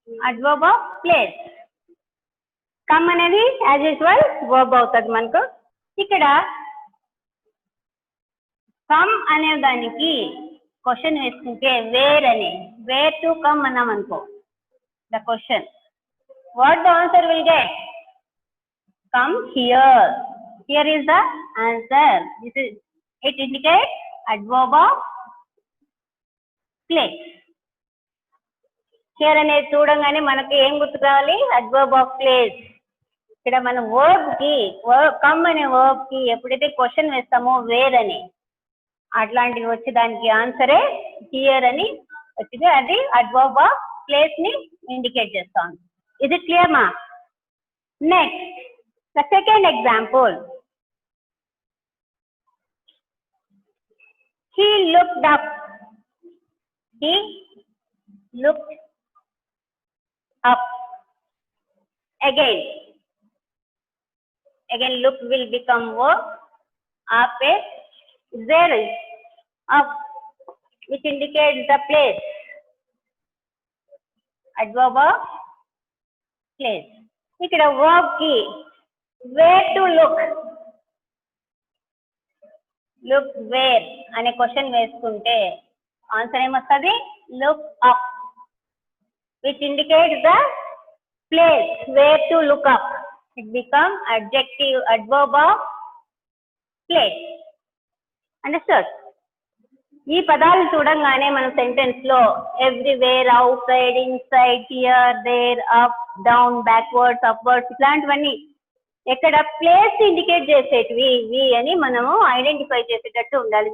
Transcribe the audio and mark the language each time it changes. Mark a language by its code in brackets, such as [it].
[en] Adverb of place. [te] Come అనేది as usual verb అవుతుంది మనకు. ఇక్కడ కమ్ అనే దానికి క్వశ్చన్ వేసుకుంటే వేర్ అని, వేర్ టు కమ్ అన్నాం అనుకో the question, [en] what the answer will get? Come here. Here is the answer. This is, it indicates adverb of place. [te] Here అనేది చూడంగానే మనకి ఏం గుర్తు రావాలి? Adverb of place. ఇక్కడ మనం వర్బ్ కి కమ్ అనే వర్బ్ కి ఎప్పుడైతే క్వశ్చన్ వేస్తామో వేర్ అని, అట్లాంటివి వచ్చి దానికి ఆన్సరే హియర్ అని వచ్చింది. అది అడ్వర్బ్ ఆఫ్ ప్లేస్ ని ఇండికేట్ చేస్తాం. [en] Is it clear, ma? Next, the second example. He looked up. He looked up. Again look will become verb. Up is there is up, which indicates the place. adverb of place. [te] ఇక్కడ verb కి where to look where అనే question వేసుకుంటే answer ఏమొస్తుంది? [en] look up, which indicates the place where to look up. It becomes adverb of place. Understood? [te] ఈ పదాలు చూడంగానే మన sentence లో everywhere, out side, inside, here, there, up, down, backwards, upwards ఇట్లాంటివన్నీ ఎక్కడ ప్లేస్ ఇండికేట్ చేసేటివి ఇవి అని మనము ఐడెంటిఫై చేసేటట్టు ఉండాలి.